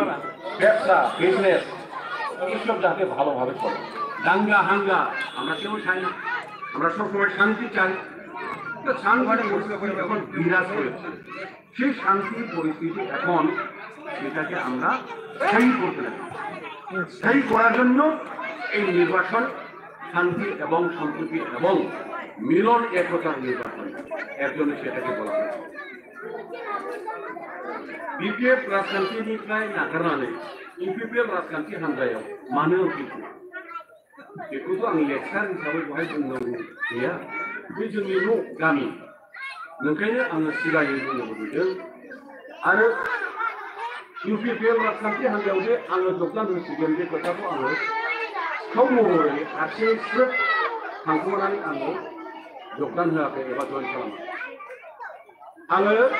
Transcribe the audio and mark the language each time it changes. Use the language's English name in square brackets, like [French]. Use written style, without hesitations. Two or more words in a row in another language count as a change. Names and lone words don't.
[Bangla] ব্যবসা বিজনেস এইসব যাতে ভালোভাবে চলে দাঙ্গা হাঙ্গা আমরা কেউ চাই না আমরা সবসময় শান্তি চাই শান্তি এখন বিরাজ করেছে সেই শান্তির পরিস্থিতি এখন সেটাকে আমরা স্থায়ী করতে লাগি স্থায়ী করার জন্য এই নির্বাচন শান্তি এবং সম্প্রীতি এবং মিলন একতার নির্বাচন এর জন্য সেটাকে বলা হয় [Bodo] বিপিএফ राजखान्थिनिफ्राय नागारनानै इउपिपिएल राजखान्थि हान्जायाव मानो फैखो बेखौथ' आं लेक्सार हिसाबै बेवहाय बुंनांगौ गैया बे जोंनि न' गामि ओंखायनो आङो सिगाङै बुंनो लुबैदों आरो इउपिपिएल राजखान्थि हान्जायाव जे आङो योगदान होसिगोन बे खोथाखौ आङो सिखाव महरै हारसिङै स्रोब थांखुमानानै आङो योगदान होआखै एबा जइन खालामाखै आङो